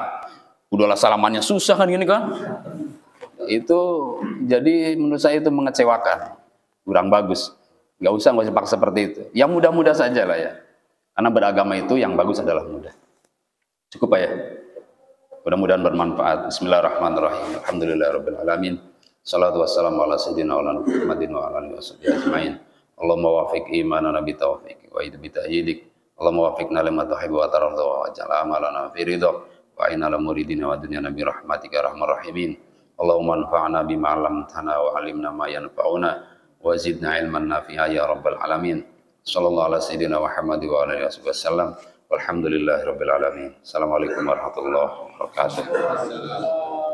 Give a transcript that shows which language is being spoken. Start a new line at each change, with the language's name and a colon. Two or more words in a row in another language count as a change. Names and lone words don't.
Indonesian: Udahlah salamannya susah kan gini kan. Itu jadi menurut saya itu mengecewakan. Kurang bagus. Nggak usah paksa seperti itu. Yang mudah-mudah saja lah ya. Karena beragama itu yang bagus adalah mudah. Cukup Pak ya. Mudah-mudahan bermanfaat.
Arabic: بسم الله الرحمن الرحيم. الحمد لله رب العالمين. الصلاة والسلام على سيدنا محمد وعلى آله وصحبه أجمعين. اللهم وفق إيماننا بتوفيق وأيد بتأييدك. اللهم وفقنا لما تحب وترضى واجعل أعمالنا في رضاك وإنا لمريدينا ودنيانا برحمتك أرحم الراحمين. اللهم انفعنا بما علمتنا وعلمنا ما ينفعنا وزدنا علما نافعا يا رب العالمين. صلى الله على سيدنا محمد وعلى آله وسلم. والحمد لله رب العالمين. السلام عليكم ورحمة الله وبركاته.